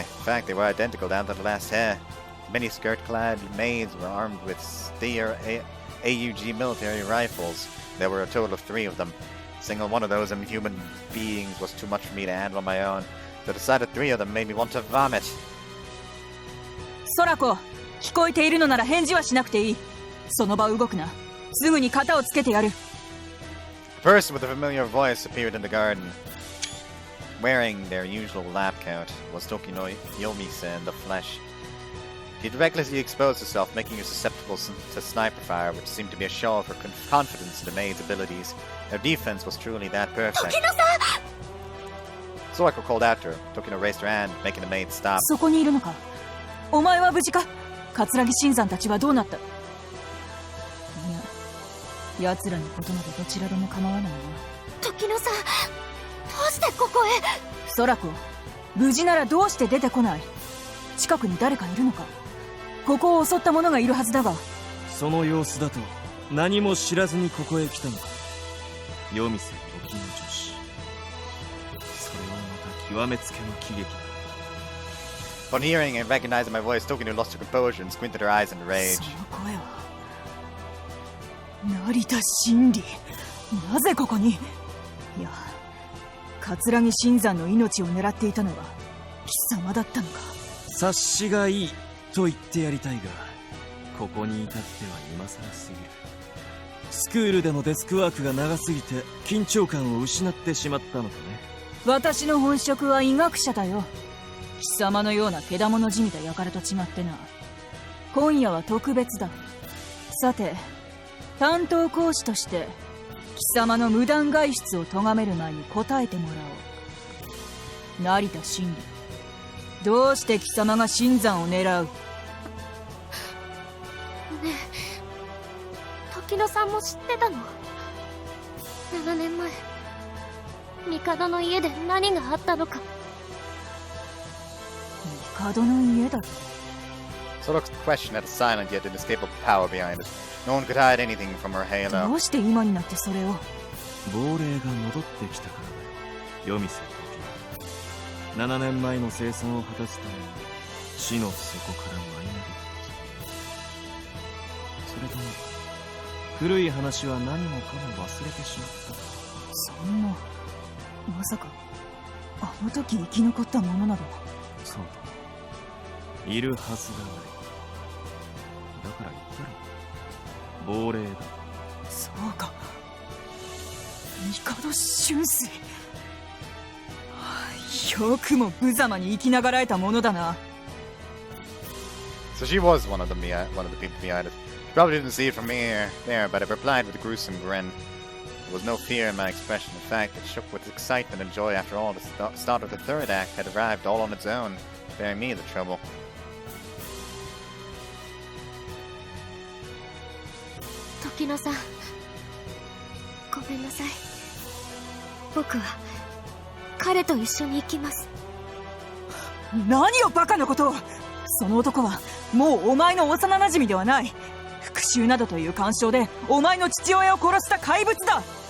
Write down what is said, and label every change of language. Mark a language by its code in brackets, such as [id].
[en] In fact, they were identical down to the last hair. Many skirt-clad maids were armed with Steer AUG military rifles. There were a total of 3 of them. A single one of those inhuman beings was too much for me to handle on my own. So the sight of 3 of them made me want to vomit. [ja] Sorako, 聞こえているのなら返事はしなくていい。その場動くな。すぐに肩をつけてやる。 [en] A person with a familiar voice appeared in the garden. Wearing their usual lab coat was Tokino Yomise in the flesh. She recklessly exposed herself, making her susceptible to sniper fire, which seemed to be a show of her confidence in the maid's abilities. Their defense was truly that perfect. Sorako called after her. Tokino raised her hand, making the maid stop. [ja] そこにいるのか。お前は無事か。桂木新山たちはどうなった。いや、奴らのことなどどちらでも構わないな。時野さん、どうしてここへ。ソラコ、無事ならどうして出てこない。近くに誰かいるのか。ここを襲った者がいるはずだが。その様子だと何も知らずにここへ来たのか。夜店時の女子。それはまた極めつけの喜劇だ。 [en] Upon hearing and recognizing my voice, Tokino lost her composure and squinted her eyes in rage. [ja] その声は成田真理。なぜここに。いや、桂木新山の命を狙っていたのは貴様だったのか。察しがいいと言ってやりたいが、ここに至っては今更すぎる。スクールでのデスクワークが長すぎて緊張感を失ってしまったのかね。私の本職は医学者だよ。貴様のようなけだものじみた輩と違ってな。今夜は特別だ。さて、担当講師として貴様の無断外出を咎める前に答えてもらおう。成田真理、どうして貴様が新山を狙う。ねえ、時野さんも知ってたの。7年前帝の家で何があったのか。帝の家だと。 [en] Soroka's question had a silent yet inescapable power behind it. No one could hide anything from her halo. [ja] どうして今になってそれを。亡霊が戻ってきたからだよ。夜店時7年前の生産を果たすために死の底から舞い上げた。それとも古い話は何もかも忘れてしまった。そんな、まさかあの時生き残ったものなど。そうだ、いるはずがない。だから言ったろ、亡霊だ。そうか、帝春水。よくも無様に生きながらえたものだな。 [en] So she was one of the people behind it. She probably didn't see it from there, but I replied with a gruesome grin. There was no fear in my expression. In fact, it shook with excitement and joy after all. The start of the third act had arrived all on its own, sparing me the trouble. [ja] 時野さん、ごめんなさい。僕は彼と一緒に行きます。何をバカなことを。その男はもうお前の幼馴染ではない。復讐などという干渉でお前の父親を殺した怪物だ。